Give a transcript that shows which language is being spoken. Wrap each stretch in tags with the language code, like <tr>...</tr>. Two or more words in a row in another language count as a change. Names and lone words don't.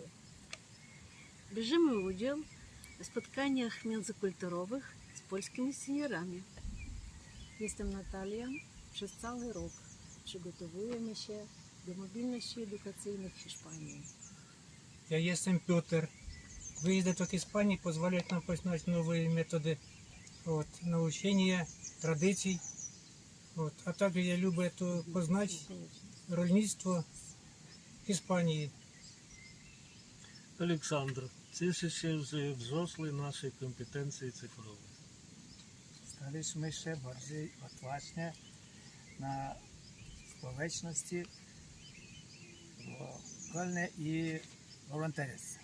<pl>Bierzemy udział w spotkaniach międzykulturowych z polskimi seniorami. Jestem Natalia. Przez cały rok przygotowujemy się do mobilności edukacyjnej w Hiszpanii. Я jestem Петр.</pl> <ru>Выезды в Испании позволяют нам познать новые методы научения, традиций. А также я люблю познать</ru> <pl>rolnictwo Hiszpanii. Олександр, cieszę się, że wzrosły nasze kompetencje cyfrowe. Staliśmy się bardziej odważni na społeczności lokalnej i волонтерstwie.</pl>